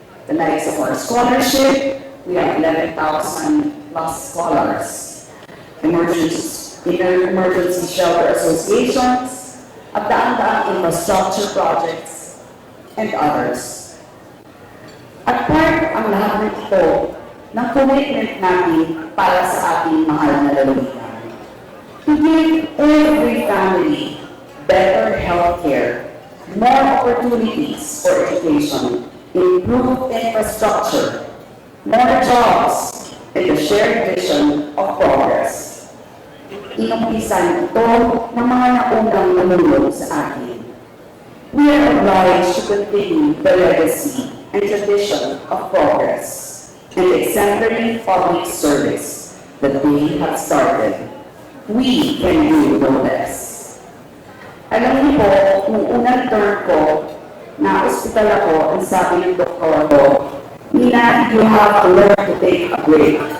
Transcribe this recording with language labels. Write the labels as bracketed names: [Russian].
[English] The likes of our scholarship, we have 11,000 plus scholars. Emergency shelter associations, [Filipino] at daan-daang [English] infrastructure projects, and others. [Filipino] At part ang lahat ng ito ng commitment natin para sa ating mahal na lalawigan. [English] To give every family better health care, more opportunities for education, improved infrastructure, more jobs, and the shared vision of progress. [Filipino] Inumpisan ito ng mga naunang namulong sa atin. [English] We are obliged to continue the legacy and tradition of progress and exemplary public service that they have started. We can do no less. [Filipino] Alam niyo po, nung unang term ko, na-hospital ako, ang sabi ng doktor ko, [English] Nina, you have to learn to take a break.